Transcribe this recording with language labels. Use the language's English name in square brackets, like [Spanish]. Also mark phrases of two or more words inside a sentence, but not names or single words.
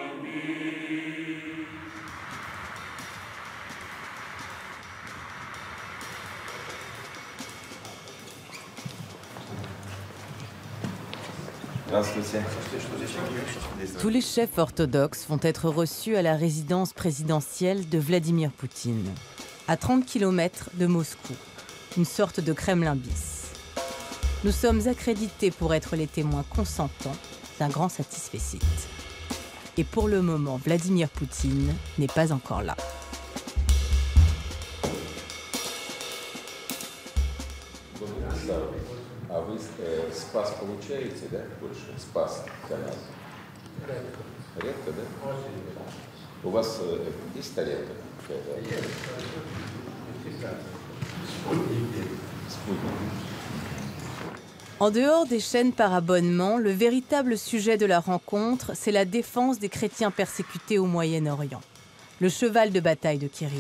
[French] Tous les chefs orthodoxes vont être reçus à la résidence présidentielle de Vladimir Poutine, à 30 km de Moscou, une sorte de Kremlin bis. Nous sommes accrédités pour être les témoins consentants d'un grand satisfecit. Et pour le moment, Vladimir Poutine n'est pas encore là. [Russian] А вы спас получаете, да? Больше спас для нас? Редко, да? У вас есть тарелка? [French] En dehors des chaînes par abonnement, le véritable sujet de la rencontre, c'est la défense des chrétiens persécutés au Moyen-Orient, le cheval de bataille de Kirill.